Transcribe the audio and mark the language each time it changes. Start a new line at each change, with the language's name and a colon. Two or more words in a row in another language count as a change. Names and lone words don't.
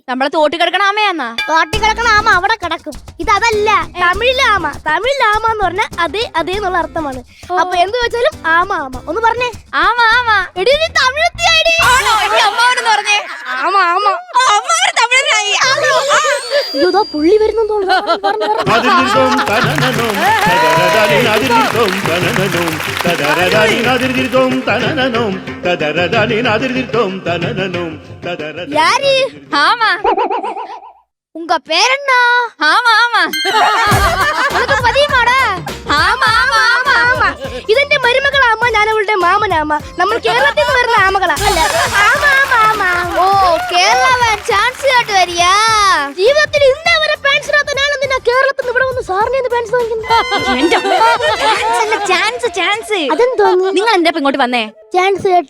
Malayalam: നമ്മളെ തോട്ടി കിടക്കണ ആമയാന്നാ? തോട്ടി കിടക്കണ ആമ അവിടെ കിടക്കും. ഇതല്ല, തമിഴിലെ ആമ. തമിഴിലെ ആമ എന്ന് പറഞ്ഞാൽ അതേ അതേ എന്നുള്ള അർത്ഥമാണ്. അപ്പൊ എന്ത് ചോദിച്ചാലും ആമ ആമ ഒന്ന് പറഞ്ഞേ. ആമ ആമ. എടി, നീ തമിഴത്തിയായി. അമ്മാവനെന്ന് പറഞ്ഞേ. ആമ ആമ. ഇതോ പുള്ളി വരുന്നു തോന്നുന്നു.
Tamil: யாரு? ஆமா. உங்க பேர் என்ன? ஆமா ஆமா. உனக்கு பதியுமாடா? ஆமா ஆமா ஆமா ஆமா.
Malayalam: ഇതെന്റെ മരുമകളാമ്മ, ഞാൻ അവളുടെ മാമനാമ്മ. നമ്മൾ കേരളത്തിൽ നിന്ന് വരുന്ന ആമകളാ. അല്ല, ആമാ ആമാ ആമാ. ഓ, കേരള ചാൻസ് കേട്ട് വരിയാ. ജീവിതത്തിൽ ഇന്നേ വരെ പാൻസ് ഇടാത്ത ഞാൻ എന്തിനാ കേരളത്തിൽ നിന്ന് ഇവിടെ വന്ന് സാറിനെ പാൻസ് വാങ്ങിക്കുന്നത്? ചാൻസ് അതെന്തോന്നു? നിങ്ങൾ എന്താ ഇങ്ങോട്ട് വന്നേ? ചാൻസ് കേട്ട്.